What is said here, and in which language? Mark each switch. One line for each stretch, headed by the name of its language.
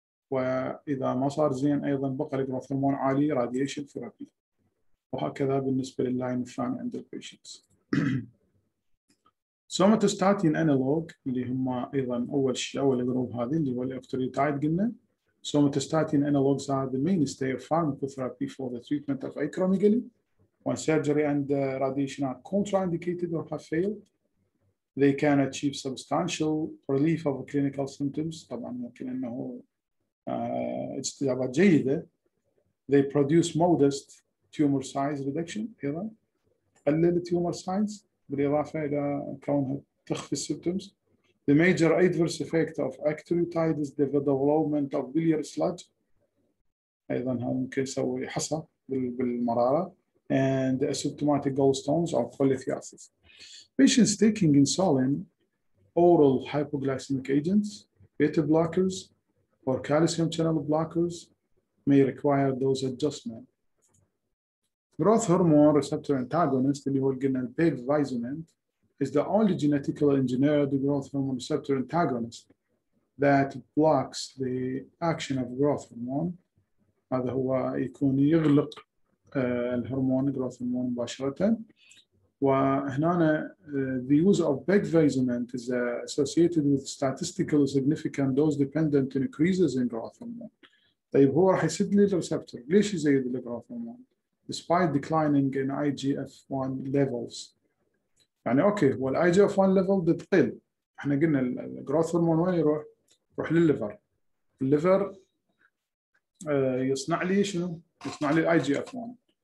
Arabic: واذا ما صار زين ايضا بقى الجروث هرمون عالي راديشن ثيرابي. وهكذا بالنسبه لللاين الثاني عند البيشنتس. سوماتوستاتين انالوج اللي هم ايضا اول جروب هذه اللي هو الاوكتريوتايد قلنا.
English: Somatostatin analogs are the mainstay of pharmacotherapy for the treatment of acromegaly. When surgery and radiation are contraindicated or have failed, they can achieve substantial relief of clinical symptoms.
Arabic: طبعا ممكن انه استجابات جيدة.
English: They produce modest tumor size reduction
Arabic: ايضا تقلل
English: tumor size
Arabic: بالاضافة الى كونها تخفي السيمبتومز.
English: The major adverse effect of actiniide is the development of biliary sludge.
Arabic: أيضاً هذا ممكن يسوي حصى بالمرارة
English: and asymptomatic gallstones or cholelithiasis. Patients taking insulin, oral hypoglycemic agents, beta blockers, or calcium channel blockers may require dose adjustment. Growth hormone receptor antagonist
Arabic: اللي هو قلنا البيجفايزومنت
English: is the only genetically engineered growth hormone receptor antagonist that blocks the action of growth hormone.
Arabic: هذا هو يكون يغلق الهرمون
English: growth hormone
Arabic: مباشرة. وهنا
English: the use of pegvazement is associated with statistically significant dose-dependent increases in growth hormone.
Arabic: طيب هو راح يسد لي الريسبتور، ليش يزيد الجروث هرمون؟
English: despite declining in IGF-1 levels.
Arabic: يعني اوكي هو الاي جي اف 1 ليفل بتقل، احنا قلنا الجروث هرمون وين يروح؟ يروح للليفر. الليفر يصنع لي شنو؟ يصنع لي الاي جي اف 1.